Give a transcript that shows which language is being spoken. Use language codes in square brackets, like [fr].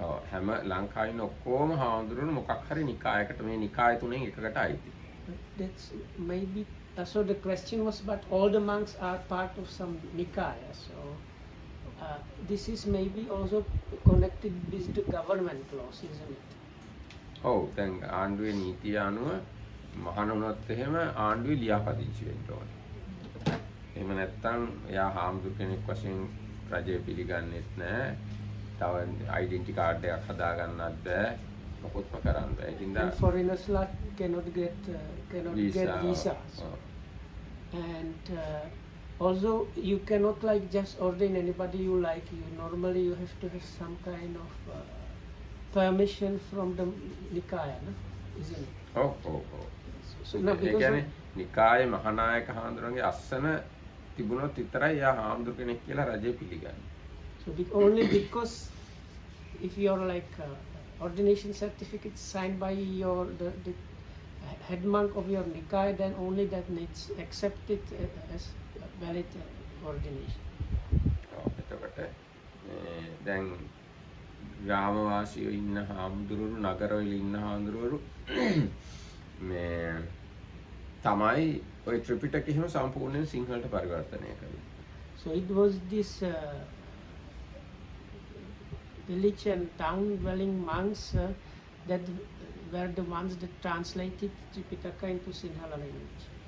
[si] හැම ලංකාවේ ඉන්න ඔක්කොම හාමුදුරුවෝ මොකක් හරි නිකායකට මේ නිකාය තුනෙන් එකකට අයිති. [en] That's maybe so the question was, but all the monks are part of some nikaya, so this is maybe also connected with the government laws, isn't it? [si] ඔව් දැන් ආණ්ඩුවේ නීතිය අනුව මහාන වුණත් එහෙම ආණ්ඩුවේ ලියාපදිංචි වෙන්න ඕනේ. එහෙම නැත්නම් එයා හාමුදුරු කෙනෙක් වශයෙන් රජය පිළිගන්නෙත් නැහැ. තව ඩෙන්ටිටි කාඩ් එකක් හදා ගන්නත් බෑ. මොකොත්ම කරන්න බෑ. ඒකින්ද [en] foreigners cannot get visa. And also you cannot like just ordain anybody you like. Normally you have to have some kind of permission from the Nikaya, no? Isn't it? [si] ඔව්. [en] So now [si] A [en] because [si] කියන්නේ නිකායේ මහානායක හාමුදුරන්ගේ අස්සන තිබුණොත් විතරයි එයා හාමුදුරු කෙනෙක් කියලා රජය පිළිගන්නේ. [en] so only because if you're like ordination certificate signed by the head monk of your Nikaya, then only that needs accepted as valid ordination. [si] එතකොට දැන් ග්‍රාමවාසීයෝ ඉන්න හාමුදුරුවෝ නගරවල ඉන්න හාමුදුරුවෝ මේ තමයි ওই ත්‍රිපිටකය එහෙම සම්පූර්ණයෙන් සිංහලට පරිවර්තනය කළේ. [en] So it was this village and town dwelling monks that were the ones that translated Tripitaka into Sinhala language.